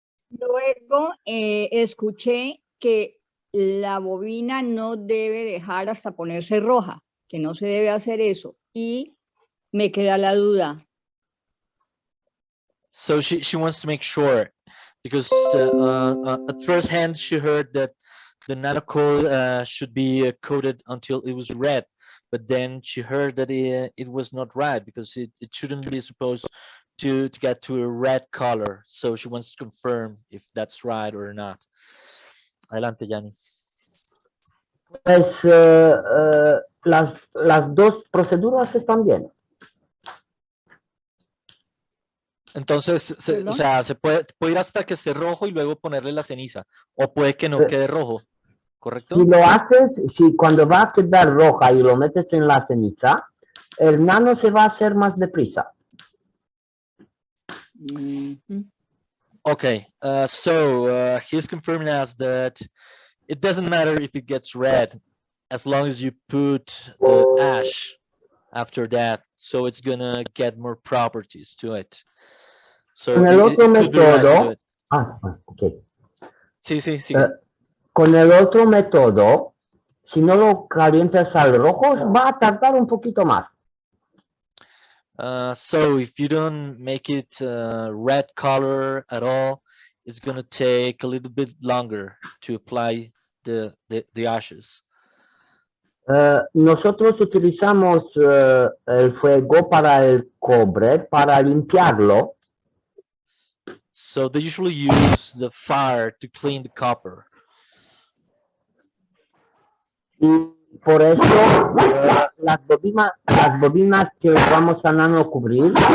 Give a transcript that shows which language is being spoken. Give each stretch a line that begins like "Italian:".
Spanish: Luego escuché que la bobina no debe dejar hasta ponerse roja, que no se debe hacer eso. Y me queda la duda.
English: So she wants to make sure, because at first hand she heard that the nanocoil should be coated until it was red, but then she heard that it was not right, because it shouldn't be supposed to get to a red color. So she wants to confirm if that's right or not.
Spanish: Adelante, Gianni. Pues las dos proceduras están bien. Entonces, o sea, se puede ir hasta que esté rojo y luego ponerle la ceniza, o puede que no quede rojo, ¿correcto? Si lo haces, si cuando va a quedar roja y lo metes en la ceniza, el nano se va a hacer más deprisa.
English: Okay, so he's confirming us that it doesn't matter if it gets red, as long as you put the ash after that, so it's gonna get more properties to it. So
Spanish: Con el otro método, Ok. Sí, sí, sigue. Con el otro método, si no lo calientas al rojo, va a tardar un poquito más.
English: So if you don't make it red color at all, it's gonna take a little bit longer to apply the ashes.
Spanish: Nosotros utilizamos el fuego para el cobre, para limpiarlo.
English: So they usually use the fire to clean the copper.
Spanish: Y por eso las bobinas que vamos a nano cubrir,